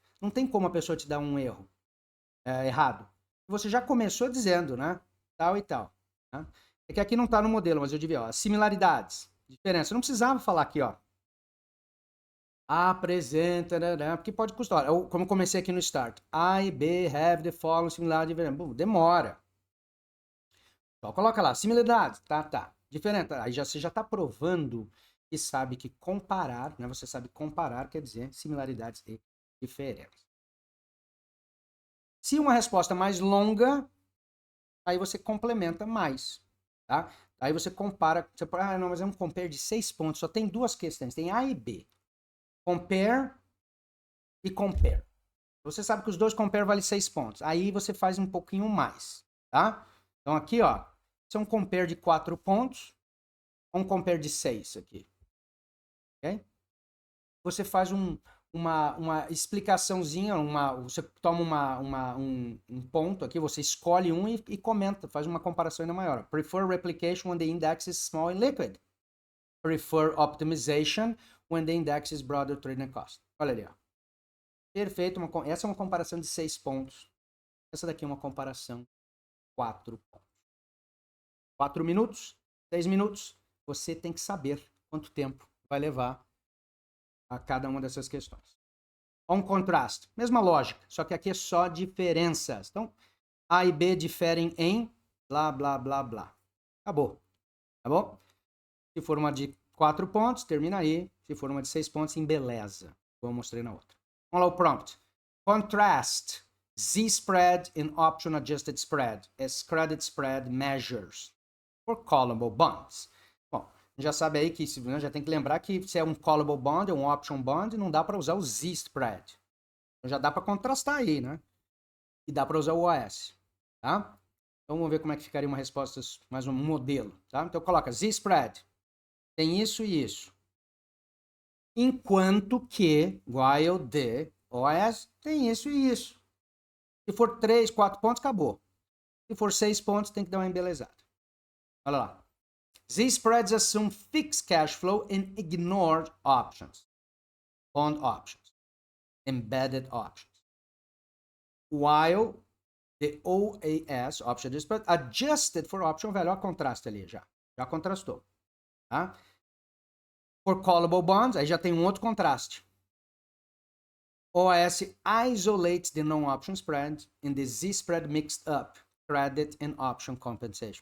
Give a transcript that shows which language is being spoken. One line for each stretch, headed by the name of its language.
Portuguese: Não tem como a pessoa te dar um erro errado. Você já começou dizendo, né? Tal e tal. Né? É que aqui não tá no modelo, mas eu devia, ó, similaridades, diferença. Eu não precisava falar aqui, ó. Apresenta, né? Porque pode custar. Eu, como eu comecei aqui no start.
English: A e B have the following similarity.
Portuguese: Demora. Então, coloca lá, similaridades. Tá. Diferente. Aí você já tá provando que sabe que comparar, né? Você sabe comparar quer dizer similaridades e diferenças. Se uma resposta mais longa, aí você complementa mais, tá? Aí você compara, você fala, não, mas é um compare de 6 pontos, só tem 2 questões, tem A e B. Compare e compare. Você sabe que os dois compare vale 6 pontos. Aí você faz um pouquinho mais, tá? Então aqui, ó, isso é um compare de 4 pontos, um compare de 6 aqui, ok? Você faz uma explicaçãozinha, você toma um ponto aqui, você escolhe um e comenta, faz uma comparação ainda maior.
English: Prefer replication when the index is small and liquid. Prefer optimization when the index is broader trading cost.
Portuguese: Olha ali, ó. Perfeito, essa é uma comparação de 6 pontos. Essa daqui é uma comparação de 4 pontos. 4 minutos, 6 minutos, você tem que saber quanto tempo vai levar a cada uma dessas questões. On contrast, mesma lógica, só que aqui é só diferenças. Então, A e B diferem em blá, blá, blá, blá. Acabou. Tá bom? Se for uma de 4 pontos, termina aí. Se for uma de 6 pontos, embeleza. Como eu mostrei na outra. Vamos lá o prompt.
English: Contrast Z-spread in option adjusted spread as credit spread measures for callable bonds.
Portuguese: Bom, já sabe aí que já tem que lembrar que se é um callable bond, é um option bond, não dá para usar o Z-spread. Então já dá para contrastar aí, né? E dá para usar o OS, tá? Então vamos ver como é que ficaria uma resposta, mais um modelo, tá? Então coloca Z-spread, tem isso e isso. Enquanto que,
English: while the
Portuguese: OS tem isso e isso. Se for 3, 4 pontos, acabou. Se for 6 pontos, tem que dar uma embelezada.
English: Olha lá. Z-spreads assume fixed cash flow and ignore options. Bond options. Embedded options. While the OAS, option spread, adjusted for option value.
Portuguese: Olha o contraste ali já. Já contrastou. Tá?
English: For callable bonds,
Portuguese: aí já tem um outro contraste.
English: OAS isolates the non-option spread and the Z-spread mixed up. Credit and option compensation.